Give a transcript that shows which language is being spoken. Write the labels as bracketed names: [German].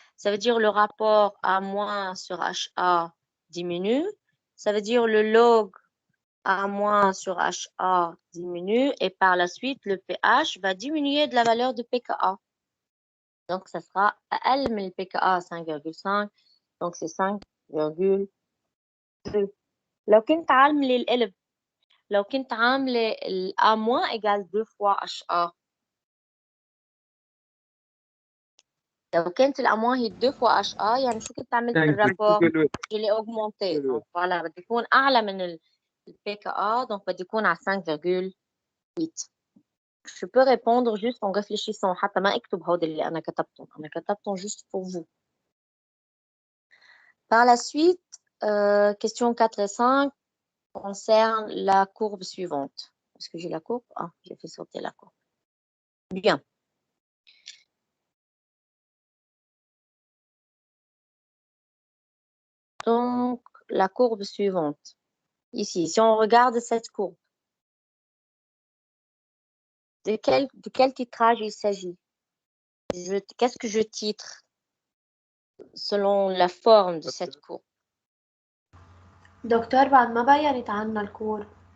[French] Ça veut dire le rapport A moins sur HA diminue. Ça veut dire le log A moins sur HA diminue. Et par la suite, le pH va diminuer de la valeur de pKa. Donc, ça sera [Arabic] أقل من [French] pKa 5,5. Donc, c'est 5,2. [Arabic] لو كنت عاملة القلب لو كنت عاملة ال A moins [French] égale 2 fois [Arabic] HA. لو كانت ال A moins هي [French] 2 fois [Arabic] HA يعني شو كنت عملت بالرابور؟ [French] je l'ai augmenté. Donc voilà, [Arabic] بدي يكون أعلى من ال pKa, donc بدي يكون على 5,8. [French] Je peux répondre juste en réfléchissant. [Arabic] حتى ما اكتب هود اللي أنا كتبتهم [French] juste pour vous. Par la suite, question 4 et 5 concernent la courbe suivante. Est-ce que j'ai la courbe? Ah, j'ai fait sauter la courbe. Bien. Donc, la courbe suivante. Ici, si on regarde cette courbe, de quel titrage il s'agit? Qu'est-ce que je titre selon la forme de cette courbe? [Arabic] دكتور بعد ما بينت عنا الكور.